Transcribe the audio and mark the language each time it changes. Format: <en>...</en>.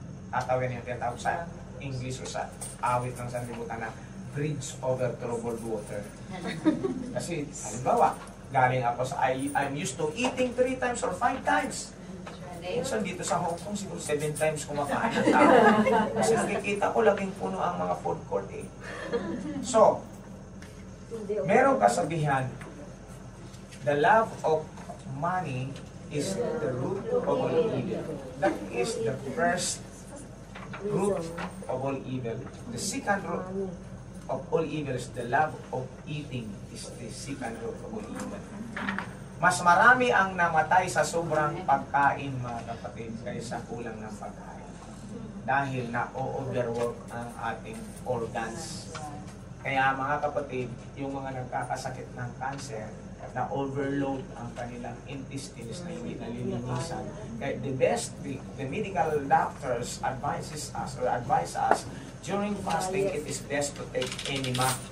<tl>Tatawirin yung tinatawag sa English o sa awit ng sanlibutan na</tl> <en>bridge over troubled water.</en> <tl>Kasi, halimbawa, galing ako sa,</tl> <en>I'm used to eating 3 times or 5 times.</en> <tl>Minsan dito sa Hong Kong, siguro 7 times kumakain ang tao. Kasi nakikita ko, laging puno ang mga food court eh. So, merong kasabihan,</tl> <en>the love of money is the root of all evil. That is the first root of all evil. The second root of all evil is the love of eating is the second root of all evil.</en> <tl>Mas marami ang namatay sa sobrang pagkain, mga kapatid, kaysa kulang ng pagkain. Dahil na-overwork ang ating organs. Kaya mga kapatid, yung mga nagkakasakit ng cancer, na-overload ang kanilang intestines na hindi nalilinisan.</tl> <en>Kaya the medical doctors advise us, during fasting, it is best to take enema.</en>